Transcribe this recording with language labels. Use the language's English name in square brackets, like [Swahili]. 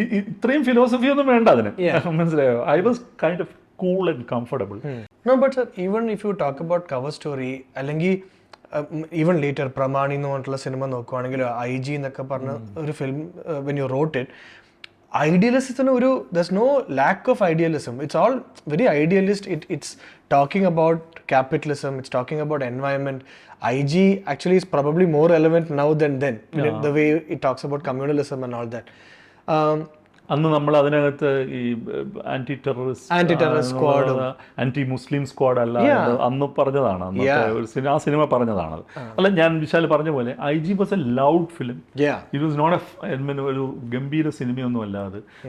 [Malayalam] ഇത്രയും ഫിലോസഫി ഒന്നും വേണ്ട അതിന്, മനസ്സിലായോ? [English] I was kind of cool and comfortable. No, but sir, even if you talk about cover story, [Malayalam] അല്ലെങ്കിൽ [English] even later [Malayalam] പ്രമാണി എന്ന് പറഞ്ഞിട്ടുള്ള സിനിമ നോക്കുവാണെങ്കിൽ [English] IG [Malayalam] എന്നൊക്കെ പറഞ്ഞ ഒരു film [English] when you wrote it, [Malayalam] ഐഡിയലിസത്തിന് ഒരു [English] there's no lack of idealism. It's all very idealist. It's talking about capitalism, it's talking about environment. IG actually is probably more relevant now than then, the way it talks about communalism and all that. [Malayalam] അന്ന് നമ്മൾ അതിനകത്ത് ഈ anti terrorist squad, anti മുസ്ലിം squad അല്ല അന്ന് പറഞ്ഞതാണ്, ആ cinema പറഞ്ഞതാണത്. അല്ല, ഞാൻ വിശാൽ പറഞ്ഞ പോലെ IG [English] Was a loud film. It was not [Malayalam] ഒരു ഗംഭീര സിനിമയൊന്നും അല്ലാതെ.